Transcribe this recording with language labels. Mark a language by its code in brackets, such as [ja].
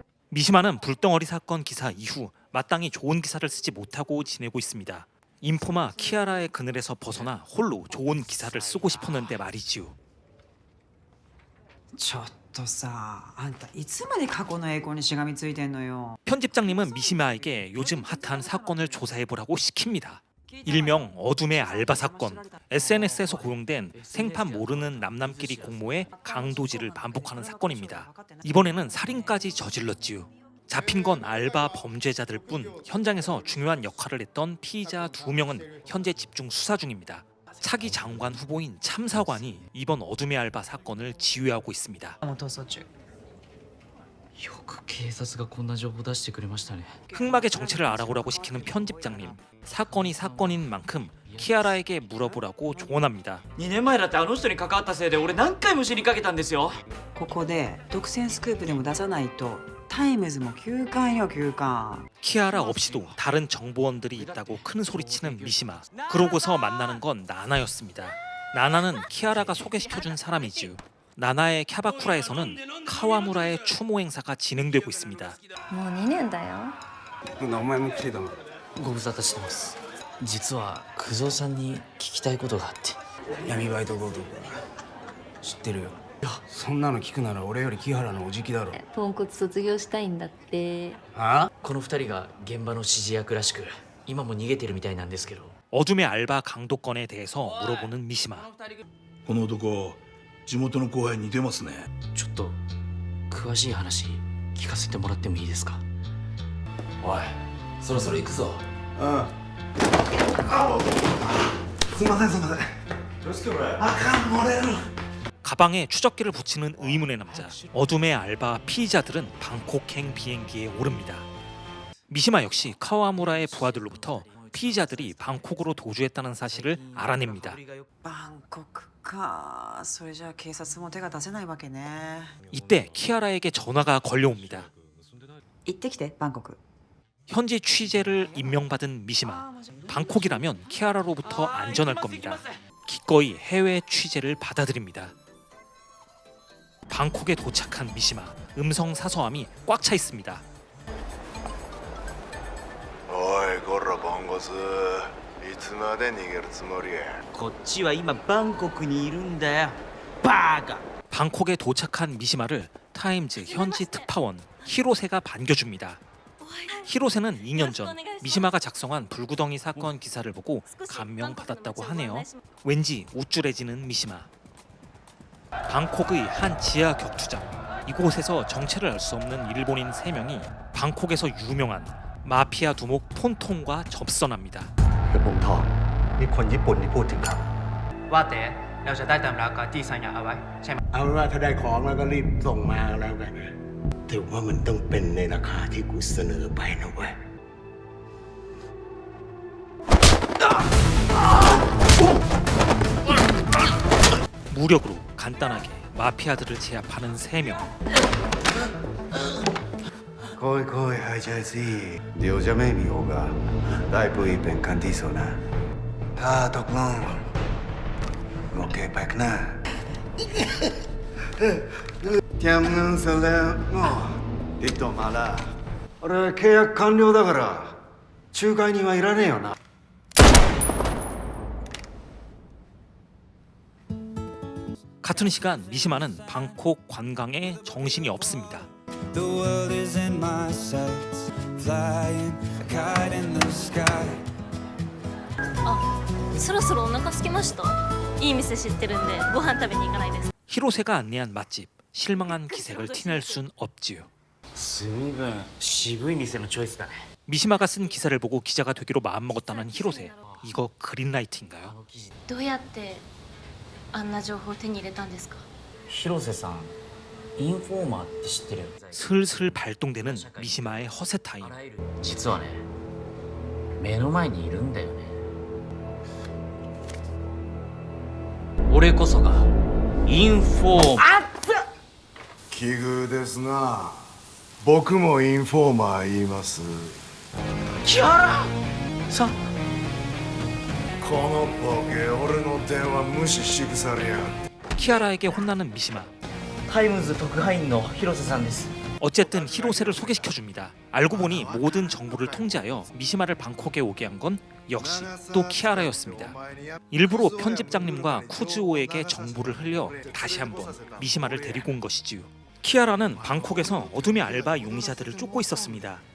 [ko] 미시마는 불덩어리 사건 기사 이후 마땅히 좋은 기사를 쓰지 못하고 지내고 있습니다. 인포마 키아라의 그늘에서 벗어나 홀로 좋은 기사를 쓰고 싶었는데 말이지요. [ja] ちょっとさあんたいつまで過去の栄光にしがみついてんのよ [ko] 편집장님은 미시마에게 요즘 핫한 사건을 조사해보라고 시킵니다. 일명 어둠의 알바 사건. SNS에서 고용된 생판 모르는 남남끼리 공모해 강도질을 반복하는 사건입니다. 이번에는 살인까지 저질렀지요. 잡힌 건 알바 범죄자들 뿐 현장에서 중요한 역할을 했던 피의자 2명은 현재 집중 수사 중입니다. 차기 장관 후보인 참사관이 이번 어둠의 알바 사건을 지휘하고 있습니다. [ja] もう逃走中よく警察がこんな情報出してくれましたね [ko] 흑막의 정체를 알아보라고 시키는 편집장님. 사건이 사건인 만큼 키아라에게 물어보라고 조언합니다. [ja] 2年前だってあの人に関わったせいで俺何回も死にかけたんですよここで独占スクープでも出さないとタイムズも休館よ休館 [ko] 키아라 없이도 다른 정보원들이 있다고 큰 소리치는 미시마. 그러고서 만나는 건 나나였습니다. 나나는 키아라가 소개시켜준 사람이지요. 나나의 캬바쿠라에서는 카와무라의 추모 행사가 진행되고 있습니다. [ja] もう2年だよ。お前も来てたの？ご無沙汰してます。実は九蔵さんに聞きたいことがあって。闇バイト強盗か。知ってるよ。そんなの聞くなら俺より木原のおじきだろ。ポンコツ卒業したいんだって。あ？この二人が現場の指示役らしく、今も逃げてるみたいなんですけど。 [ko] 어둠의 알바 강도건에 대해서 물어보는 미시마. [ja] この男地元の後輩に似てますね。ちょっと詳しい話聞かせてもらってもいいですか。おい、そろそろ行くぞ。すいませんすいません。 [ko] 아까 뭐래요? 가방에 추적기를 붙이는 의문의 남자. 어둠의 알바 피의자들은 방콕행 비행기에 오릅니다. 미시마 역시 카와무라의 부하들로부터 피의자들이 방콕으로 도주했다는 사실을 알아냅니다. [ja] バンコクか。それじゃあ警察も手が出せないわけね。 [ko] 이때 키아라에게 전화가 걸려옵니다. [ja] 行ってきてバンコク。 [ko] 현지 취재를 임명받은 미시마. 방콕이라면 키아라로부터 안전할 겁니다. 기꺼이 해외 취재를 받아들입니다. 방콕에 도착한 미시마. 음성 사서함이 꽉 차 있습니다. [ja] おいこらポンコツいつまで逃げるつもりやこっちは今バンコクにいるんだよ。バカ。 [ko] 방콕에 도착한 미시마를 타임즈 현지 특파원 히로세가 반겨줍니다. 히로세는 2년 전 미시마가 작성한 불구덩이 사건 기사를 보고 감명받았다고 하네요. 왠지 우쭐해지는 미시마. 방콕의 한 지하 격투장. 이곳에서 정체를 알 수 없는 일본인 3명이 방콕에서 유명한 마피아 두목 톤톤과 접선합니다. [th] ผมทองนี่คนญี่ปุ่นที่พูดถึงครับ ว่าแต่เราจะได้ตำราการที่สัญญาเอาไว้ใช่ไหม เอาเป็นว่าถ้าได้ของแล้วก็รีบส่งมาแล้วกันแต่ว่ามันต้องเป็นในราคาที่กูเสนอไปนะเว้ย [ko] 무력으로 간단하게 마피아들을 제압하는 3명. [th] ค่อยๆหายใจสิเดี๋ยวจะไม่มีโอกาสได้พูดเป็นครั้งที่สองนะถ้าตกลงโอเคไปข้างหน้าเตรียมเงินเสร็จแล้วติดต่อมาละ [ja] 俺契約完了だから仲介人はいらねえよな [ko] 같은 시간 미시마는 방콕 관광에 정신이 없습니다. [en] The world is in my sights, flying a kite in the sky. [ja] あ、そろそろお腹空きました。いい店知ってるんでご飯食べに行かないですか。 [ko] 히로세가 안내한 맛집. 실망한 기색을 티낼 순 없지요. [ja] 随分渋い店のチョイスだね。 [ko] 미시마가 쓴 기사를 보고 기자가 되기로 마음먹었다는 히로세. 이거 그린라이트인가요? [ja] どうやってあんな情報を手に入れたんですか。広瀬さん、インフォーマーって知ってる？ [ko] 슬슬 발동되는 미시마의 허세 타임. [ja] 実はね、目の前にいるんだよね。俺こそがインフォーマー。奇遇ですな僕もインフォーマー言います木原さん、このボケ俺の電話無視しぐされや [ko] 키아라에게 혼나는 미시마. [ja] タイムズ特派員の広瀬さんです。 [ko] 어쨌든 히로세를 소개시켜줍니다. 알고 보니 모든 정보를 통제하여 미시마를 방콕에 오게 한 건 역시 또 키아라였습니다. 일부러 편집장님과 쿠즈오에게 정보를 흘려 다시 한번 미시마를 데리고 온 것이지요. 키아라는 방콕에서 어둠의 알바 용의자들을 쫓고 있었습니다.